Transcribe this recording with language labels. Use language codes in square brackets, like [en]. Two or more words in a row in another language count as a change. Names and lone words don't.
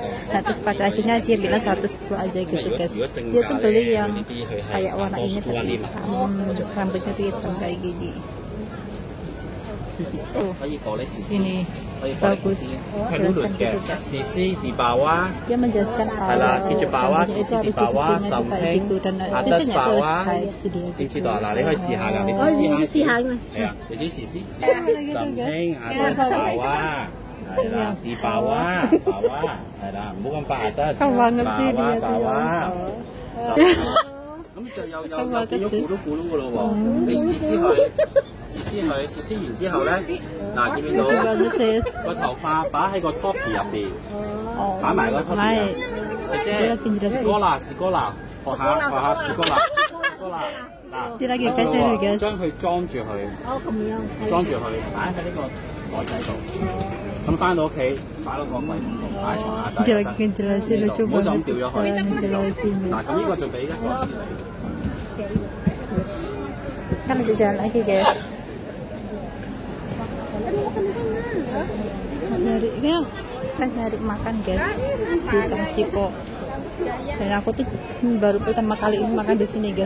[id] Nah, terus pada akhirnya dia bilang 110 aja gitu guys. Dia tuh beli yang kayak warna ini tapi rambutnya tuh hitam kayak gini. Ini bagus, sisi di bawah, dia menjelaskan di bawah, sisi di bawah, samping, atas bawah, [yue] 知道啦，你可以試下㗎，你試下，係啊，你自己試， [id] samping, atas bawah， [yue] 係啦， [id] di bawah， [yue] 係啦，唔好咁快 [id] atas，bawah， [yue] 咁就有變咗咕嚕咕嚕㗎咯喎，你試試佢。試佢，試完之後咧，嗱見唔見到個頭髮擺喺個 toppy 入邊，擺埋個 toppy 入。姐姐，士哥啦，學下士哥啦。嗱，將佢裝住佢，擺喺呢個袋仔度。咁翻到屋企，擺到個櫃桶度，擺喺床下底。唔好就咁掉咗佢。嗱，咁呢個就俾一個。 [id] Kan lanjut jalan lagi guys. Nyari makan guys di Samsipo. Dan aku tuh baru pertama kali ini makan di sini guys.